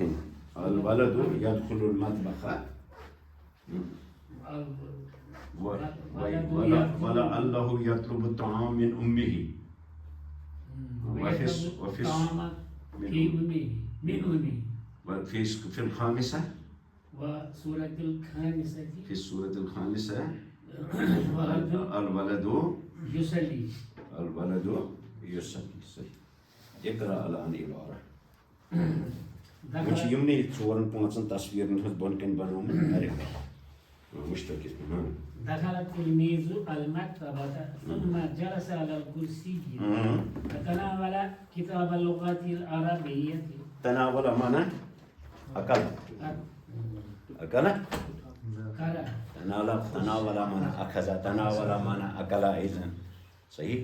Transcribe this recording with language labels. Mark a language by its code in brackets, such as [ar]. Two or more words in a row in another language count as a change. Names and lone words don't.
[ar] الولد يدخل المطبخ ولعله يطلب الطعام من أمه، وفي في الخامسة وسورة الخامسة في السورة الخامسة الولد يصلي، الولد يصلي. اقرأ الآن عبارة. [ks] مجھے یمنٕے 4-5 تصویرن ہٕنٛز بۄن کَنۍ بنومُت مشترکہِ. [ar] دخل التلميذ المكتبة ثم جلس على الكرسي فتناول كتاب اللغة العربية. تناول معنى أكل، أكل تناول معنى أخذ، تناول معنى أكل أيضا صحيح.